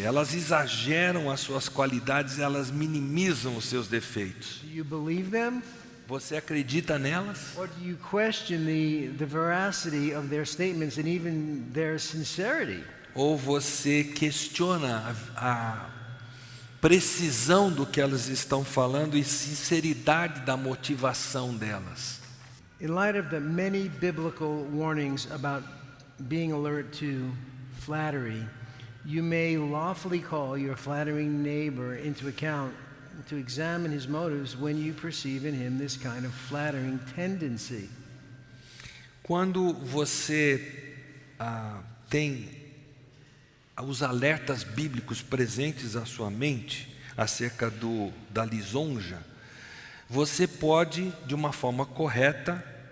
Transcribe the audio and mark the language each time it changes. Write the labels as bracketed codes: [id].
[pt] Elas exageram as suas qualidades, elas minimizam os seus defeitos. [en] Do you believe them? [pt] Você acredita nelas? [en] Or do you question the veracity of their statements and even their sincerity? [pt] Ou você questiona a precisão do que elas estão falando e sinceridade da motivação delas? [en] In light of the many biblical warnings about being alert to flattery, you may lawfully call your flattering neighbor into account to examine his motives when you perceive in him this kind of flattering tendency. [pt] Quando você tem os alertas bíblicos presentes à sua mente acerca da lisonja, você pode, de uma forma correta,